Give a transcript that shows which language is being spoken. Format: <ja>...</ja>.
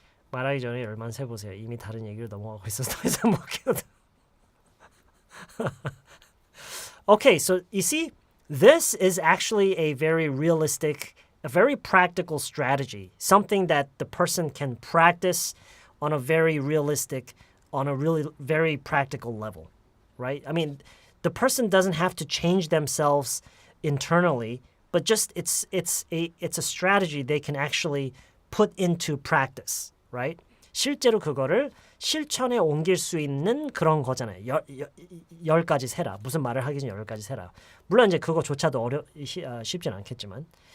<ko>말하기 전에 열만 세보세요. 이미 다른 얘기를 넘어가고 있어서 더 이상 못 끼어들.</ko> <en>Okay, so you see, this is actually a very realistic, a very practical strategy, something that the person can practice on a very realistic, on a really very practical level, right? I mean, the person doesn't have to change themselves internally, but just it's a strategy they can actually put into practice, right?</en> <ko>실제로 그거를 실천에 옮길 수 있는 그런 거잖아요. 10가지 세라. 무슨 말을 하기 전에 10가지 세라. 물론 이제 그거조차도 쉽진 않겠지만.</ko>